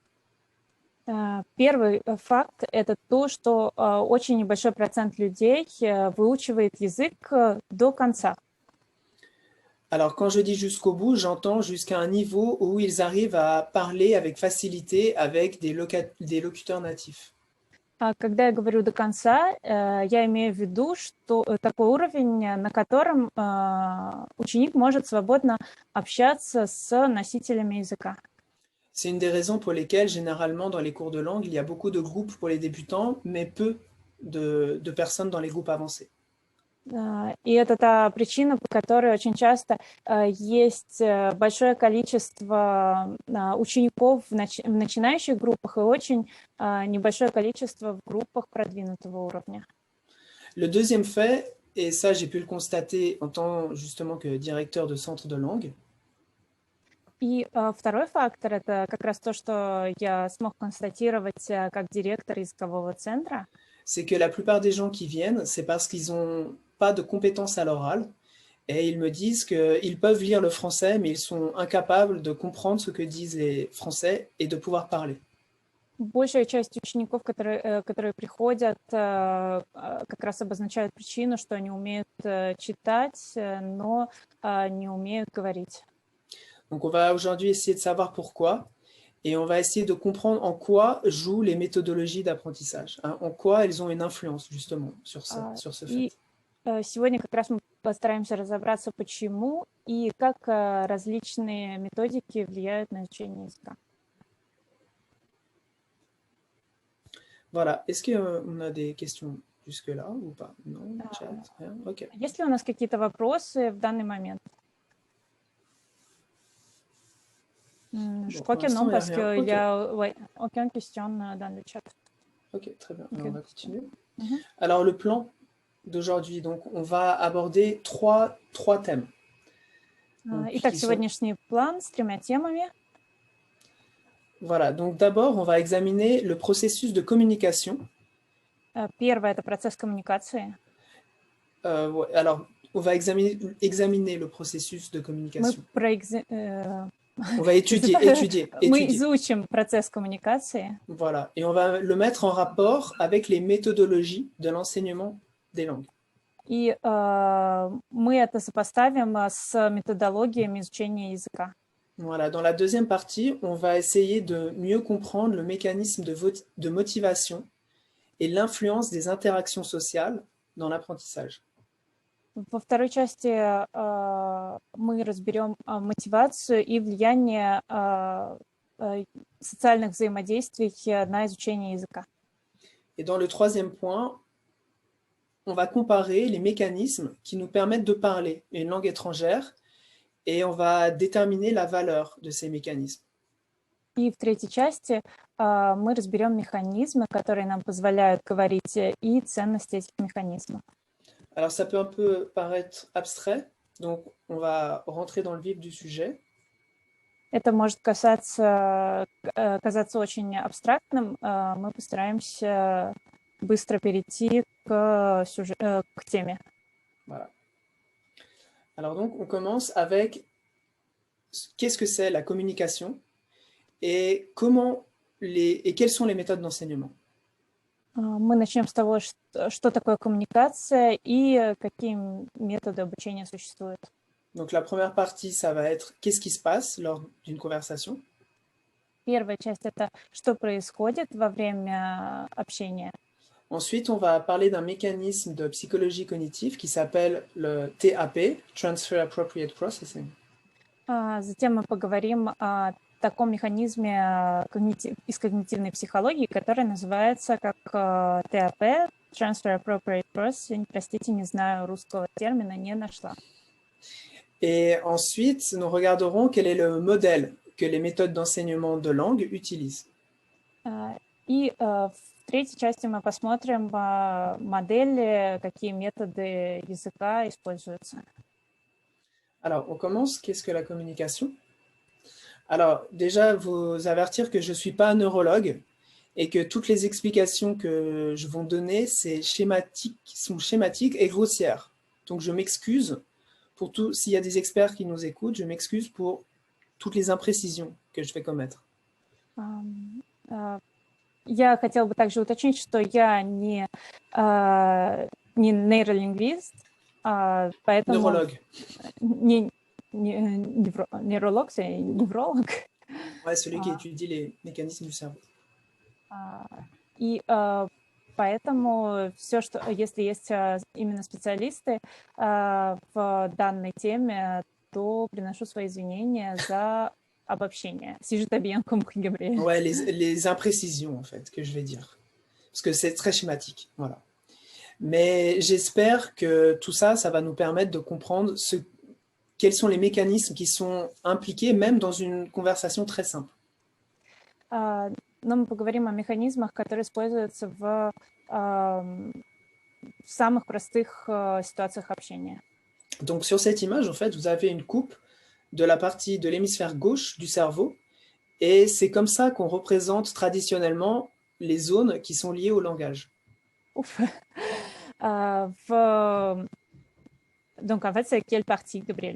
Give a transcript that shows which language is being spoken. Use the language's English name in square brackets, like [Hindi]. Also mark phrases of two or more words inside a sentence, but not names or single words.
[Russian] Первый факт – это то, что очень небольшой процент людей выучивает язык до конца. [French] Alors, quand je dis jusqu'au bout, j'entends jusqu'à un niveau où ils arrivent à parler avec facilité avec des locuteurs natifs. [Russian] Когда я говорю до конца, я имею в виду, что такой уровень, на котором ученик может свободно общаться с носителями языка. [French] C'est une des raisons pour lesquelles, généralement, dans les cours de langue, il y a beaucoup de groupes pour les débutants, mais peu de personnes dans les groupes avancés. [Russian] И это та причина, по которой очень часто есть большое количество учеников в начинающих группах и очень небольшое количество в группах продвинутого уровня. [French] Le deuxième fait, et ça j'ai pu le constater en tant justement que directeur de centre de langue. [Russian] И второй фактор – это как раз то, что я смог констатировать как директор языкового центра. [French] C'est que la plupart des gens qui viennent, c'est parce qu'ils n'ont pas de compétences à l'oral et ils me disent qu'ils peuvent lire le français, mais ils sont incapables de comprendre ce que disent les Français et de pouvoir parler. [Russian] Большая часть учеников, которые приходят, как раз обозначают причину, что они умеют читать, но не умеют говорить. [French] Donc on va aujourd'hui essayer de savoir pourquoi. Et on va essayer de comprendre en quoi jouent les méthodologies d'apprentissage, hein, en quoi elles ont une influence justement sur ce fait. [Russian] Сегодня как раз мы постараемся разобраться, почему и как различные методики влияют на изучение языка. [French] Voilà. Est-ce qu'on a des questions jusque-là ou pas? Non, chat, rien. Ok. [Russian] Есть ли у нас какие-то вопросы в данный момент? [French] Je Bon, crois pour que non, l'instant, il n'y a parce rien. qu'il Ok, y a ouais, aucune question dans le chat. ok, très bien. Alors, on Aucune va question. continuer. Мгм. Alors, le plan d'aujourd'hui, donc, on va aborder trois thèmes. Donc, [Russian] Итак, [French] qui sont, [Russian] сегодняшний план с 3 темами. [French] voilà, donc d'abord, on va examiner le processus de communication. [Russian] Первое — это процесс коммуникации. [French] Ouais, alors, on va examiner le processus de [Russian] Мы, [French] communication. On va [Russian] То есть мы [French] étudier. [Russian] изучим процесс коммуникации, [French] Voilà, et on va le mettre en rapport avec les méthodologies de l'enseignement des langues. [Russian] и мы это сопоставим с методологиями изучения языка. [French] Voilà, dans la deuxième partie, on va essayer de mieux comprendre le mécanisme de motivation et l'influence des interactions sociales dans l'apprentissage. [Russian] Во второй части мы разберем мотивацию и влияние социальных взаимодействий на изучение языка. [French] Et dans le troisième point, on va comparer les mécanismes qui nous permettent de parler une langue étrangère et on va déterminer la valeur de ces mécanismes. [Russian] И в третьей части мы разберем механизмы, которые нам позволяют говорить, и ценности этих механизмов. [French] Alors ça peut un peu paraître abstrait, donc on va rentrer dans le vif du sujet. [Russian] Это может казаться очень абстрактным. Мы постараемся быстро перейти к теме. [French] Voilà. Alors donc on commence avec qu'est-ce que c'est la communication et quelles sont les méthodes d'enseignement. [Russian] Мы начнем с того, что такое коммуникация и какие методы обучения существуют. [French] Donc la première partie, ça va être qu'est-ce qui se passe lors d'une conversation. [Russian] Первая часть — это что происходит во время общения. [French] Ensuite, on va parler d'un mécanisme de psychologie cognitive qui s'appelle le TAP, [English] Transfer Appropriate Processing. [Russian] Затем мы поговорим о таком механизме из когнитивной психологии, который называется как ТАП, [English] Transfer Appropriate Processing. [Russian] Простите, не знаю русского термина, не нашла. [French] Et ensuite, nous regarderons quel est le modèle que les méthodes d'enseignement de langue utilisent. [Russian] И в третьей части мы посмотрим модели, какие методы языка используются. [French] Alors, on commence. Qu'est-ce que la communication? Alors, déjà, vous avertir que je ne suis pas un neurologue et que toutes les explications que je vais donner, sont schématiques et grossières. Donc, je m'excuse pour tout. S'il y a des experts qui nous écoutent, je m'excuse pour toutes les imprécisions que je vais commettre. [Russian] Я хотела бы также уточнить, что я не нейролингвист, поэтому... [French] Neurologue. [Russian] Нейролог, [French] c'est невролог. Ouais, celui qui étudie les mécanismes du cerveau. [Russian] И поэтому все, что, если есть именно специалисты в данной теме, то приношу свои извинения за обобщение. [French] Si je t'ai bien compris, Gabriel. Ouais, les imprécisions, en fait, que je vais dire. Parce que c'est très schématique, voilà. Mais j'espère que tout ça, ça va nous permettre de comprendre quels sont les mécanismes qui sont impliqués, même dans une conversation très simple. [Russian] Но мы поговорим о механизмах, которые используются в самых простых ситуациях общения. [French] Donc, sur cette image, en fait, vous avez une coupe de la partie de l'hémisphère gauche du cerveau, et c'est comme ça qu'on représente traditionnellement les zones qui sont liées au langage. Ouf. Donc, en fait, c'est quelle partie, Gabriel?